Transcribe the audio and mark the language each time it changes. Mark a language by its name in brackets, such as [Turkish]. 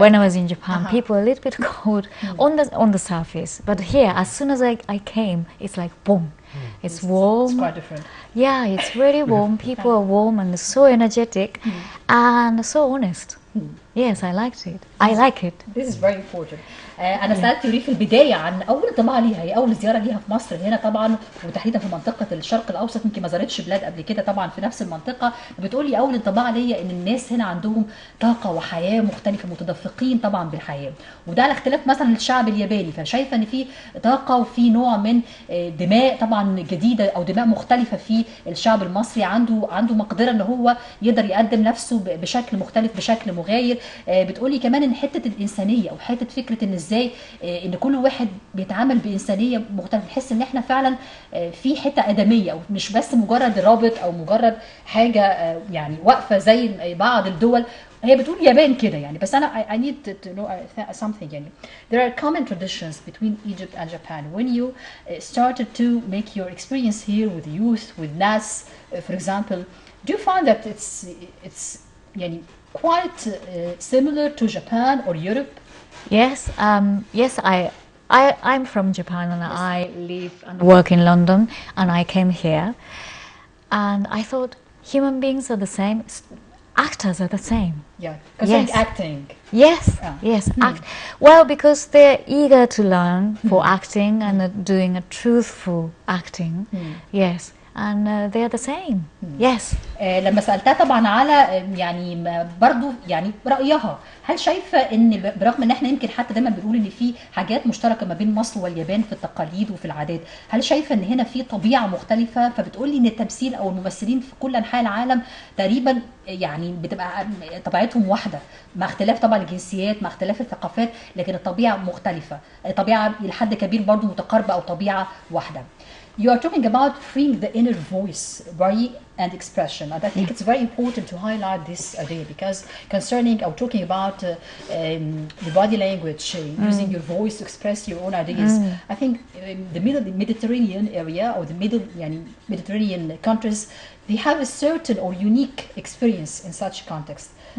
[English] When I was in Japan, people are a little bit cold on the surface. But here, as soon as I came, it's like boom. It's warm. It's quite different. Yeah, it's really warm. People are warm and so energetic and so honest. Yes, I liked it. I like it. This is very important. [Arabic] أنا سألت يوري في البداية عن أول انطباع ليها، هي أول زيارة ليها في مصر هنا طبعا، وتحديدا في منطقة الشرق الأوسط، يمكن ما زارتش بلاد قبل كده طبعا في نفس المنطقة. بتقولي أول انطباع ليا إن الناس هنا عندهم طاقة وحياة مختلفة، متدفقين طبعا بالحياة، وده على اختلاف مثلا الشعب الياباني. فشايفة إن في طاقة وفي نوع من دماء طبعا جديدة أو دماء مختلفة في الشعب المصري، عنده مقدرة إن هو يقدر يقدم نفسه بشكل مختلف، بشكل مغاير. بتقولي كمان ان حته الانسانيه او حته فكره ان ازاي ان كل واحد بيتعامل بانسانيه مختلفه، نحس ان احنا فعلا في حته ادميه، او مش بس مجرد رابط او مجرد حاجه يعني واقفه زي بعض الدول. هي بتقول اليابان كده يعني، بس انا [English] I need to know something [Arabic] يعني. [English] There are common traditions between Egypt and Japan. When you started to make your experience here with youth, with NAS, for example, do you find that it's يعني quite similar to Japan or Europe? Yes, yes, I'm from Japan and I live and work in London, and I came here, and I thought human beings are the same, actors are the same. Yeah, concerning Yes. acting. Yes, yes. Well, because they're eager to learn for acting and doing a truthful acting. Yes. And they are the same. Yes. [Arabic] لما سألتها طبعا على يعني برضو يعني رأيها، هل شايفة ان برغم ان احنا يمكن حتى دايما بنقول ان في حاجات مشتركة ما بين مصر واليابان في التقاليد وفي العادات، هل شايفة ان هنا في طبيعة مختلفة؟ فبتقولي ان التمثيل او الممثلين في كل انحاء العالم تقريبا يعني بتبقى طبيعتهم واحدة، مع اختلاف طبعا الجنسيات، مع اختلاف الثقافات، لكن الطبيعة مختلفة، طبيعة لحد كبير برضو متقاربة او طبيعة واحدة. [English] You are talking about freeing the inner voice, body and expression, and I think it's very important to highlight this idea, because concerning or talking about the body language, using your voice to express your own ideas, I think the Mediterranean area or the Mediterranean countries, they have a certain or unique experience in such context.